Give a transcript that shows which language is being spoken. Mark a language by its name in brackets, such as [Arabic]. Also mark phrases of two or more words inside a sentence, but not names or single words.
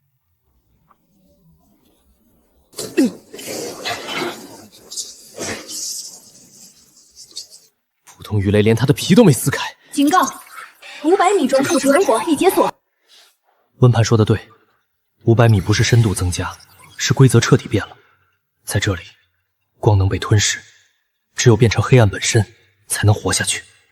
[Chinese] 普通魚雷連它的皮都沒撕開。警告！500米中附近火已解鎖。溫盤說的對，500米不是深度增加，是規則徹底變了。在這裡，光能被吞噬，只有變成黑暗本身，才能活下去。